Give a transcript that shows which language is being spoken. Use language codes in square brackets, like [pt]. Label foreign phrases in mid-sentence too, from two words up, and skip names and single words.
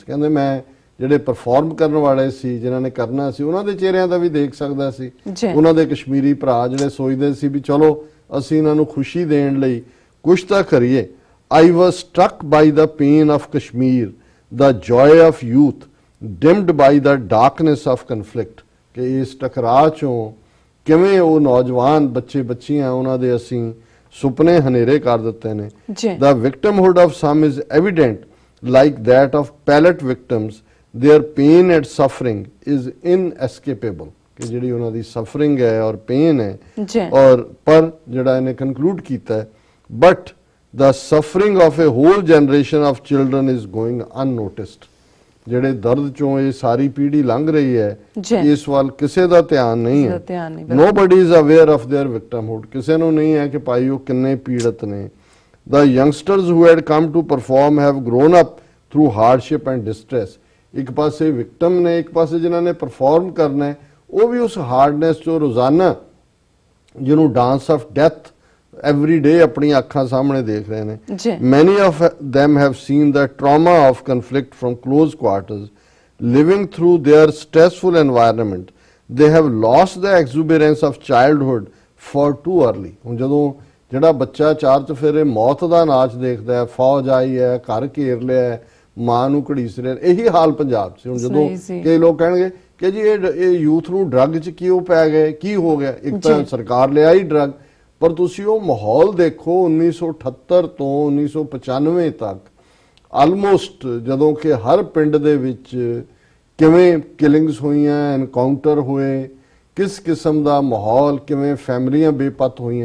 [pa] ਕਹਿੰਦੇ ਮੈਂ ਜਿਹੜੇ ਪਰਫਾਰਮ ਕਰਨ ਵਾਲੇ ਸੀ, ਜਿਨ੍ਹਾਂ ਨੇ ਕਰਨਾ ਸੀ, ਉਹਨਾਂ ਦੇ ਚਿਹਰਿਆਂ ਦਾ ਵੀ ਦੇਖ ਸਕਦਾ ਸੀ। ਉਹਨਾਂ ਦੇ ਕਸ਼ਮੀਰੀ ਭਰਾ ਜਿਹੜੇ ਸੋਚਦੇ ਸੀ ਵੀ ਚਲੋ ਅਸੀਂ ਇਹਨਾਂ ਨੂੰ ਖੁਸ਼ੀ ਦੇਣ ਲਈ ਕੁਛ ਤਾਂ ਕਰੀਏ। [en] I was struck by the pain of Kashmir, the joy of youth, dimmed by the darkness of conflict. [pa] ਕਿ ਇਸ ਟਕਰਾਅ ਚੋਂ ਕਿਵੇਂ ਉਹ ਨੌਜਵਾਨ ਬੱਚੇ ਬੱਚੀਆਂ ਉਹਨਾਂ ਦੇ ਅਸੀਂ ਸੁਪਨੇ ਹਨੇਰੇ ਕਰ ਦਿੱਤੇ ਨੇ। [en] The victimhood of some is evident, like that of pallet victims. Their pain and suffering is inescapable. [pa] ਕਿ ਜਿਹੜੀ ਉਹਨਾਂ ਦੀ ਸਫਰਿੰਗ ਹੈ ਔਰ ਪੇਨ ਹੈ, ਔਰ ਪਰ ਜਿਹੜਾ ਇਹਨੇ ਕਨਕਲੂਡ ਕੀਤਾ ਹੈ, [en] but the suffering of a whole generation of children is going unnoticed. [pa] ਜਿਹੜੇ ਦਰਦ ਚੋਂ ਇਹ ਸਾਰੀ ਪੀੜ੍ਹੀ ਲੰਘ ਰਹੀ ਹੈ, ਇਸ ਵੱਲ ਕਿਸੇ ਦਾ ਧਿਆਨ ਨਹੀਂ ਹੈ। [en] Nobody is aware of their victimhood. [pa] ਕਿਸੇ ਨੂੰ ਨਹੀਂ ਹੈ ਕਿ ਭਾਈ ਉਹ ਕਿੰਨੇ ਪੀੜਤ ਨੇ। [en] The youngsters who had come to perform have grown up through hardship and distress. [pa] ਇੱਕ ਪਾਸੇ ਵਿਕਟਮ ਨੇ, ਇੱਕ ਪਾਸੇ ਜਿਨ੍ਹਾਂ ਨੇ ਪਰਫਾਰਮ ਕਰਨਾ ਹੈ, ਉਹ ਵੀ ਉਸ ਹਾਰਡਨੈਸ ਚੋਂ ਰੋਜ਼ਾਨਾ ਜਿਹਨੂੰ [en] dance of death every day [pa] ਆਪਣੀ ਅੱਖਾਂ ਸਾਹਮਣੇ ਦੇਖ ਰਹੇ ਨੇ। [en] Many of them have seen the trauma of conflict from close quarters, living through their stressful environment. They have lost the exuberance of childhood for too early. [pa] ਹੁਣ ਜਦੋਂ ਜਿਹੜਾ ਬੱਚਾ ਚਾਰ ਚੁਫੇਰੇ ਮੌਤ ਦਾ ਨਾਚ ਦੇਖਦਾ ਹੈ, ਫੌਜ ਆਈ ਹੈ, ਘਰ ਘੇਰ ਲਿਆ, ਮਾਂ ਨੂੰ ਘੜੀਸ ਰਿਹਾ, ਇਹੀ ਹਾਲ ਪੰਜਾਬ 'ਚ। ਹੁਣ ਜਦੋਂ ਕਈ ਲੋਕ ਕਹਿਣਗੇ ਕਿ ਜੀ ਇਹ ਯੂਥ ਨੂੰ ਡਰੱਗ 'ਚ ਕਿਉਂ ਪੈ ਗਏ, ਕੀ ਹੋ ਗਿਆ? ਇੱਕ ਤਾਂ ਸਰਕਾਰ ਲਿਆਈ ਡਰੱਗ, ਪਰ ਤੁਸੀਂ ਉਹ ਮਾਹੌਲ ਦੇਖੋ 1978 ਤੋਂ 1995 ਤੱਕ ਆਲਮੋਸਟ, ਜਦੋਂ ਕਿ ਹਰ ਪਿੰਡ ਦੇ ਵਿੱਚ ਕਿਵੇਂ ਕਿਲਿੰਗਸ ਹੋਈਆਂ, ਐਨਕਾਊਂਟਰ ਹੋਏ, ਕਿਸ ਕਿਸਮ ਦਾ ਮਾਹੌਲ, ਕਿਵੇਂ ਫੈਮਲੀਆਂ ਬੇਪਤ ਹੋਈਆਂ।